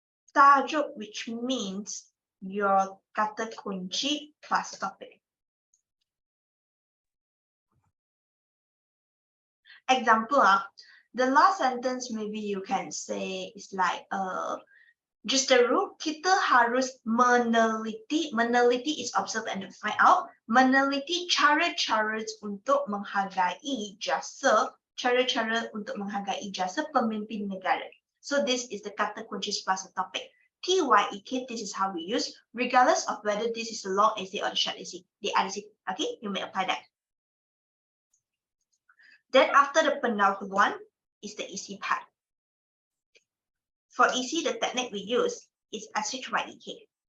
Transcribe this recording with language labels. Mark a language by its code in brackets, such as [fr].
[en] Tajuk, which means your kata kunci plus topic. Example, the last sentence maybe you can say is like, [ms] justru kita harus meneliti. [en] Meneliti is observe and find out. [ms] Meneliti cara-cara untuk menghargai jasa, cara-cara untuk menghargai jasa pemimpin negara. [en] So this is the kata kunci plus a topic. TYEK, this is how we use, regardless of whether this is a long essay or a short essay. The essay, okay, you may apply that. Then after the pendahuluan is the isi part. For isi, the technique we use is SHYEK.